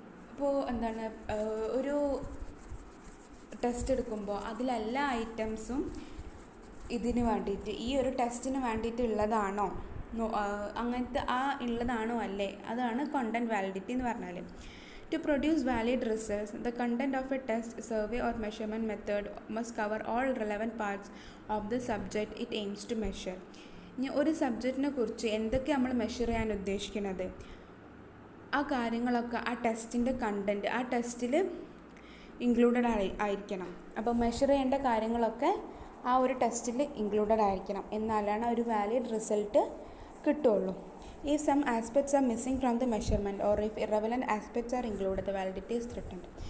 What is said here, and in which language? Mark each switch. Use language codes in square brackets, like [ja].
[ml] ഇപ്പോൾ ഒരു ടെസ്റ്റ് എടുക്കുമ്പോൾ അതിലെല്ലാ ഐറ്റംസും ഇതിന് വേണ്ടിയിട്ട് ഈ ഒരു ടെസ്റ്റിന് വേണ്ടിയിട്ടുള്ളതാണോ അങ്ങനത്തെ ഉള്ളതാണോ അല്ലേ, അതാണ് കണ്ടൻറ്റ് വാലിഡിറ്റി എന്ന് പറഞ്ഞാൽ. [en] To produce valid results, the content of a test, survey or measurement method must cover all relevant parts of the subject it aims to measure. [ml] ഇനി ഒരു സബ്ജക്റ്റിനെ കുറിച്ച് എന്തൊക്കെ നമ്മൾ മെഷർ ചെയ്യാൻ ഉദ്ദേശിക്കുന്നത് ആ കാര്യങ്ങളൊക്കെ ആ ടെസ്റ്റിൻ്റെ കണ്ടൻറ്റ് ആ ടെസ്റ്റിൽ ഇൻക്ലൂഡഡ് ആയിരിക്കണം. അപ്പോൾ മെഷർ ചെയ്യേണ്ട കാര്യങ്ങളൊക്കെ ആ ഒരു ടെസ്റ്റിൽ ഇൻക്ലൂഡഡ് ആയിരിക്കണം, എന്നാലാണ് ഒരു വാലിഡ് റിസൾട്ട് കിട്ടുള്ളൂ. [en] If some aspects are missing from the measurement or if irrelevant aspects are included, the validity is threatened.